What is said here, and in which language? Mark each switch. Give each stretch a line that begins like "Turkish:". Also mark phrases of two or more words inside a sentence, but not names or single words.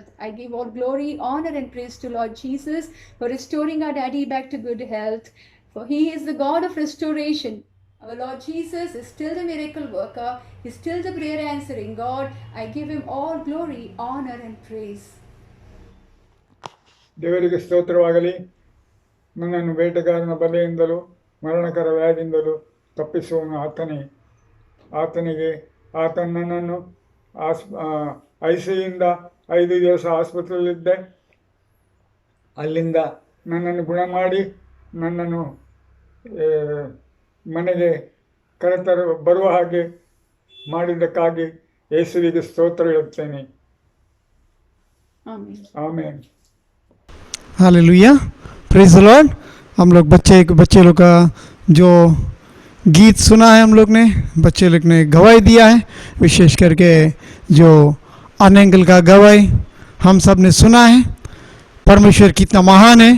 English: I give all glory, honor, and praise to Lord Jesus for restoring our daddy back to good health. For He is the God of restoration. Our Lord Jesus is still the miracle worker. He is still the prayer answering God. I give Him all glory, honor, and praise.
Kannada: ದೇವರಿಗೆ ಸ್ತೋತ್ರವಾಗಲಿ. ನನ್ನನ್ನು ಬೇಟೆಗಾರನ ಬಲೆಯಿಂದಲೂ ಮರಣಕರ ವ್ಯಾಧಿಯಿಂದಲೂ ತಪ್ಪಿಸುವನು ಆತನಿಗೆ ನನ್ನನ್ನು ಐಸಿಯಿಂದ 5 ದಿವಸ ಆಸ್ಪತ್ರೆಯಲ್ಲಿದ್ದೆ. ಅಲ್ಲಿಂದ ನನ್ನನ್ನು ಗುಣ ಮಾಡಿ ನನ್ನನ್ನು ಮನೆಗೆ ಬರುವ ಹಾಗೆ ಮಾಡಿದ್ದಕ್ಕಾಗಿ ಯೇಸುವಿಗೆ ಸ್ತೋತ್ರ ಹೇಳುತ್ತೇನೆ. ಆಮೆನ್.
English: hallelujah, praise the Lord.
Hindi: हम लोग बच्चे लोग का जो गीत सुना है, हम लोग ने बच्चे लोग ने गवाही दिया है, विशेष करके जो अनंगल का गवाही हम सब ने सुना है। परमेश्वर कितना महान है।